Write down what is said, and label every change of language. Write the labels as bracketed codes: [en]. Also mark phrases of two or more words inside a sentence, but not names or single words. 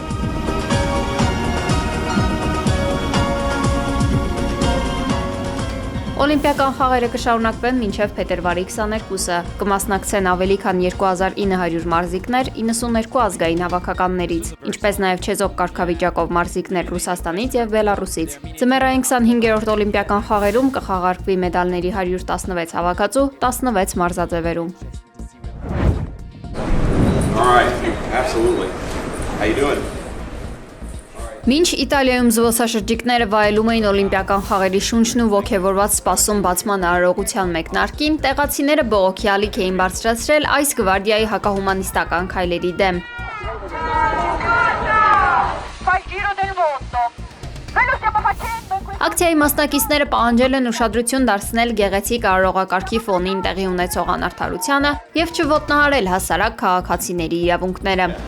[hy] Օլիմպիական խաղերը կշարունակվեն մինչև փետրվարի 22-ը։ Կմասնակցեն ավելի քան 2900 մարզիկներ 92 ազգային հավաքականներից, ինչպես նաև չեզոք կարգավիճակով մարզիկներ Ռուսաստանից եւ Բելարուսից։ Ձմեռային 25-րդ օլիմպիական խաղերում կխաղարկվի մեդալների 116 հավաքածու 16 մարզաձևերում։ [en] All right, absolutely. How you doing? [hy] Մինչ Իտալիայում զբոսաշրջիկները վայելում էին օլիմպիական խաղերի շունչն ու ոգևորված սպասում բացման արարողության մեկնարկին, տեղացիները բողոքի ալիք էին բարձրացրել այս գվարդիայի հակահումանիստական քայլերի դեմ։ Ակցիայի մասնակիցները պահանջել են ուշադրություն դարձնել գեղեցիկ արարողակարգի ֆոնին տեղի ունեցող անարդարությանը եւ չոտնահարել հասարակ քաղաքացիների իրավունքները։